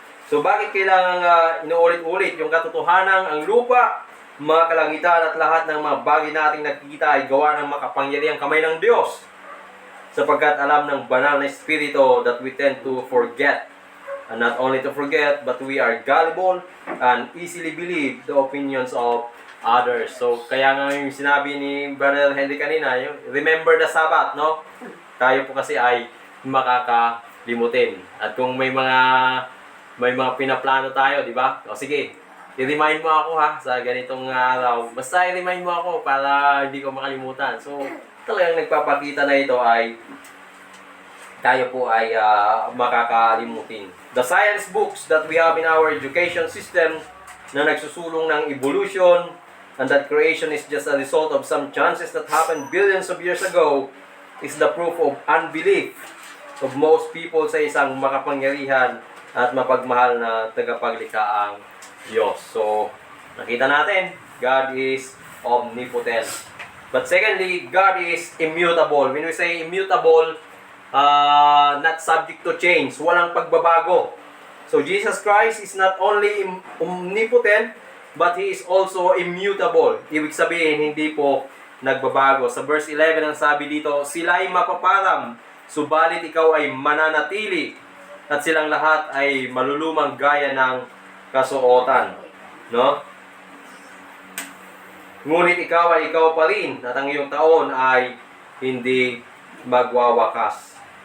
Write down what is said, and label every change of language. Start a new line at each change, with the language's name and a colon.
Filipino: So, bakit kailangan inuulit-ulit yung katotohanan ang lupa, mga kalangitan at lahat ng mga bagay na ating nakikita ay gawa ng makapangyarihang kamay ng Diyos? Sapagkat alam ng banal na espiritu
English: that we tend to forget. And not only to forget, but we are gullible and easily believe the opinions of others.
Filipino: So, kaya nga yung sinabi ni Brother Henry kanina, yung
English: remember the Sabbath,
Filipino: no? Tayo po kasi ay makakalimutin. At kung may mga pinaplano tayo, di ba? O sige, i-remind mo ako sa ganitong araw. Basta i-remind mo ako para hindi ko makalimutan. So, talagang nagpapakita na ito ay tayo po ay makakalimutin.
English: The science books that we have in our education system
Filipino: na nagsusulong ng
English: evolution and that creation is just a result of some chances that happened billions of years ago is the proof of unbelief of most people
Filipino: sa isang makapangyarihan at mapagmahal na tagapaglikhaang Diyos.
English: So, nakita natin, God is omnipotent. But secondly, God is immutable. When we say immutable, not subject to change.
Filipino: Walang pagbabago.
English: So Jesus Christ is not only omnipotent, but He is also immutable.
Filipino: Ibig sabihin, hindi po nagbabago. Sa verse 11, ang sabi dito, sila ay mapaparam, subalit ikaw ay mananatili, at silang lahat ay malulumang gaya ng kasuotan. No? Ngunit ikaw ay ikaw pa rin, at ang iyong taon ay hindi magwawakas.